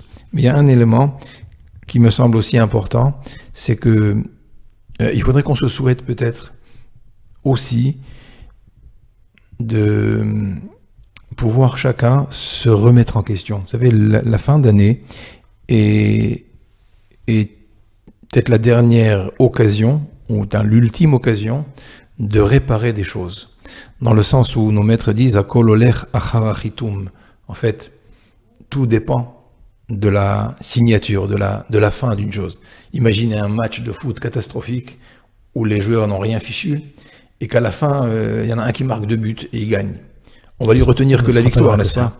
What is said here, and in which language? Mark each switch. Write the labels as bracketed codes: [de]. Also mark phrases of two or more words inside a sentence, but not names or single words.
[fr] Mais il y a un élément qui me semble aussi important, c'est que il faudrait qu'on se souhaite peut-être aussi de pouvoir chacun se remettre en question. Vous savez, la fin d'année est peut-être la dernière occasion, ou l'ultime occasion, de réparer des choses. Dans le sens où nos maîtres disent « [he] הכל הולך אחר החיתום ». [fr] En fait, tout dépend de la signature, de la fin d'une chose. Imaginez un match de foot catastrophique où les joueurs n'ont rien fichu, et qu'à la fin, il y en a un qui marque 2 buts et il gagne. On va lui retenir que la victoire, n'est-ce pas?